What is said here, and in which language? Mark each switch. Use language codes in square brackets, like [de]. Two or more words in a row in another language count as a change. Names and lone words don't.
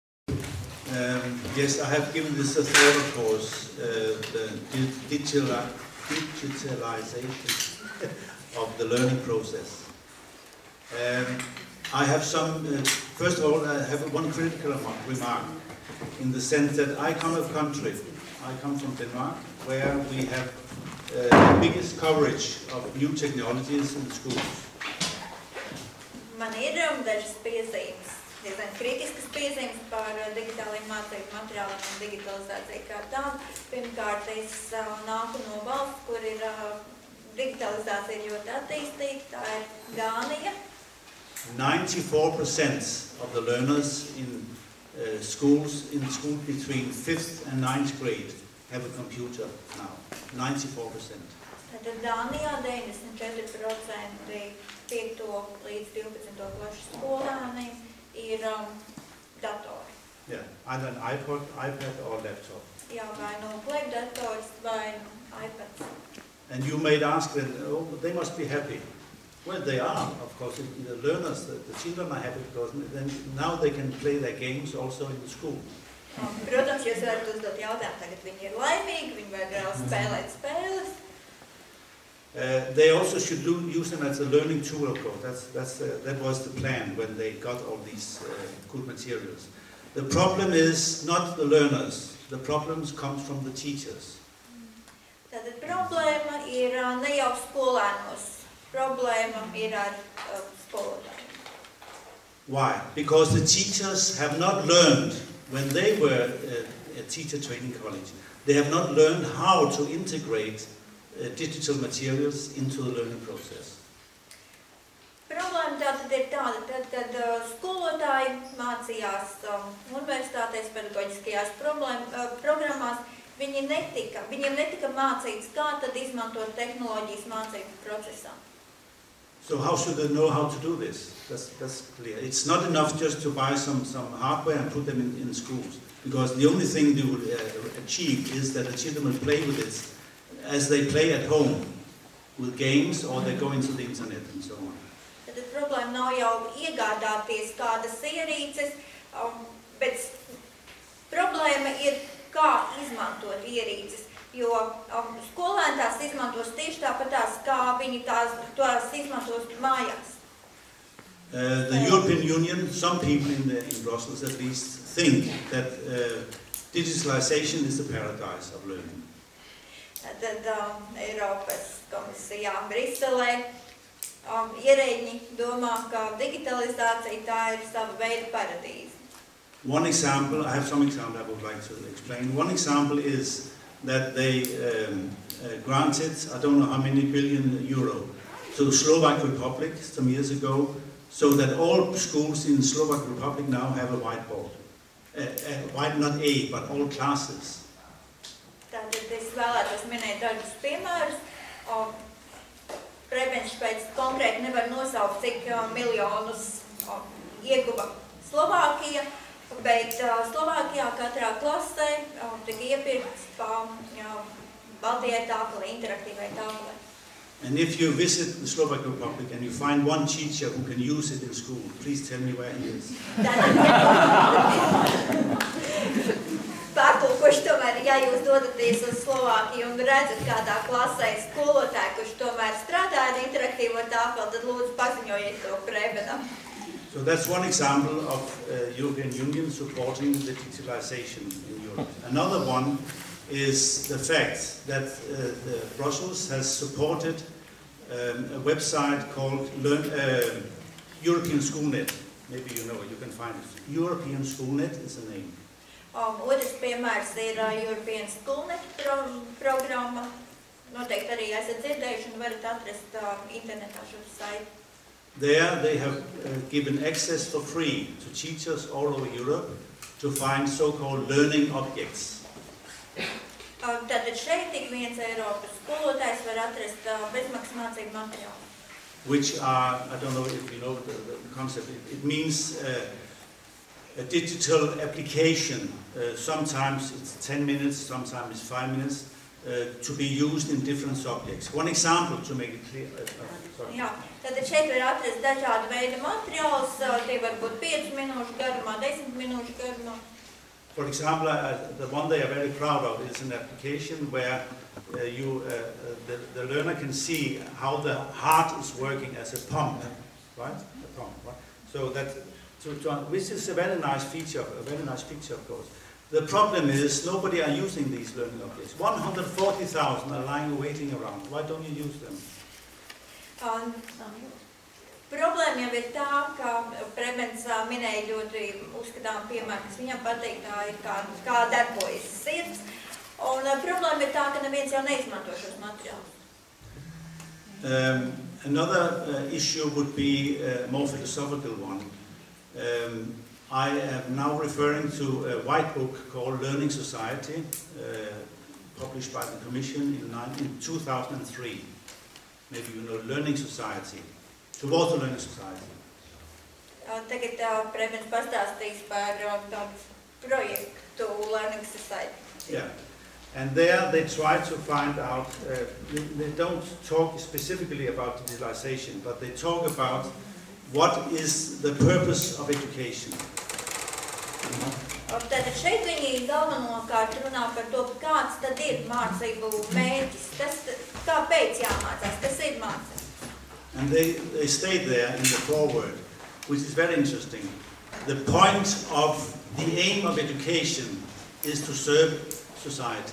[en] Yes, I have given this a thought, of course, the digitalization of the learning process. I have some, first of all, I have one critical remark, in the sense that I come from a country, I come from Denmark, where we have the biggest coverage of new technologies in schools. [lv] Man ir dažas piezīmes, diezgan kritiskas piezīmes par digitāliem mācību materiāliem un digitalizāciju kā tādu. Pirmkārt, es nāku no valsts, kur ir digitalizācija ļoti attīstīta, tā ir Dānija. [en] 94% of the learners in schools between 5th and 9th grade have a computer now. 94%. [lv] Tad Dānijā 94% 5. līdz 12. klases skolēniem ir datori. [en] Yeah, either an iPad or laptop. [lv] Jā, vai no plekdators vai iPads. [en] And you may ask them, oh, they must be happy. Well, they are, of course. The learners, the children are happy because then now they can play their games also in the school. [lv] Protams, jūs varat uzdot jautājumu, tagad viņi ir laimīgi, viņi var vēl spēlēt spēles. [en] They also should use them as a learning tool, of course. That was the plan when they got all these good materials. The problem is not the learners. The problems comes from the teachers. [lv] Tātad problēma ir ne jau skolēnos. Problēma ir ar skolotājiem. [en] Why? Because the teachers have not learned, when they were a teacher training college, they have not learned how to integrate digital materials into the learning process. [lv] Problēma tātad ir tāda, kad skolotāji mācījās universitātēs, pedagoģiskajās programmās, viņiem netika mācīts, kā tad izmantot tehnoloģijas mācību procesā. [en] So how should they know how to do this? That's clear. It's not enough just to buy some hardware and put them in schools, because the only thing they will achieve is that the children will play with it as they play at home with games, or they go into the internet and so on. [lv] Tad problēma nav jau iegādāties kādas ierīces, bet problēma ir, kā izmantot ierīces. Jo skolēni tās izmantos tieši tāpatās, kā viņi tās izmantos mājās. [en] The European Union, some people in Brussels at least, think that digitalization is the paradise of learning. [lv] Tad Eiropas komisijā Briselē ierēģi domā, ka digitalizācija tā ir sava veida paradīze. [en] One example, I have some example I would like to explain. One example is that they granted, I don't know how many billion euro, to the Slovak Republic some years ago, so that all schools in the Slovak Republic now have a whiteboard. Not A, but all classes. [lv] Tātad es vēlētos minēt dažus piemērus. Prebenš pēc konkrēti nevar nosaukt, cik miljonus ieguva Slovākija, bet Slovākijā katrā klasē tika iepirkts pa baltajai tāfelē, interaktīvai tāfelē. [en] And if you visit the Slovak Republic and you find one teacher who can use it in school, please tell me where he is. [lv] Pārtulkoši tomēr, ja jūs dodaties uz Slovākiju un redzat kādā klasē skolotāju, kurš tomēr strādā ar interaktīvo tāfeli, tad lūdzu paziņojiet to Prebenam. [en] So that's one example of European Union supporting the digitalization in Europe. Another one is the fact that Brussels has supported a website called European Schoolnet. Maybe you know it, you can find it. European Schoolnet is the name. [lv] Otrs piemērs ir European Schoolnet programma. Noteikti arī esat dzirdējuši un varat atrast internetā šo saiti. [en] There they have given access for free to teachers all over Europe to find so-called learning objects. [lv] Tātad šeit tik viens Eiropas skolotājs var atrast bezmaksas mācību materiālu. [en] Which are, I don't know if you know the concept, it means a digital application. Sometimes it's 10 minutes, sometimes it's 5 minutes, to be used in different subjects. One example to make it clear. [lv] Jā, tātad šeit var atrast dažādu veidu materiālus, tie var būt 5 minūšu garumā, 10 minūšu garumā. [en] For example, the one they are very proud of is an application where the learner can see how the heart is working as a pump, right? A pump, right? So that, which is a very nice feature, of course. The problem is nobody are using these learning objects. 140,000 are lying waiting around. Why don't you use them? [lv] Problēma jau ir tā, ka Prebens minēja ļoti uzskatām piemēru, kas viņam patīk, tā ir kā darbojas sirds. Un problēma ir tā, ka neviens jau neizmanto šos materiālus. [en] Another issue would be a more philosophical one. I am now referring to a white book called Learning Society, published by the Commission in 2003. Maybe you know Learning Society. Towards the Learning Society. [lv] Tagad Prebens pastāstīs par tādu projektu Learning Society. [en] Yeah, and there they try to find out, they don't talk specifically about digitalization, but they talk about what is the purpose of education. [lv] Tātad šeit viņi galvenokārt runā par to, kāds tad ir mācību mērķis, kāpēc jāmācās, kas ir mācība. [en] And they state there in the foreword, which is very interesting. The point of the aim of education is to serve society.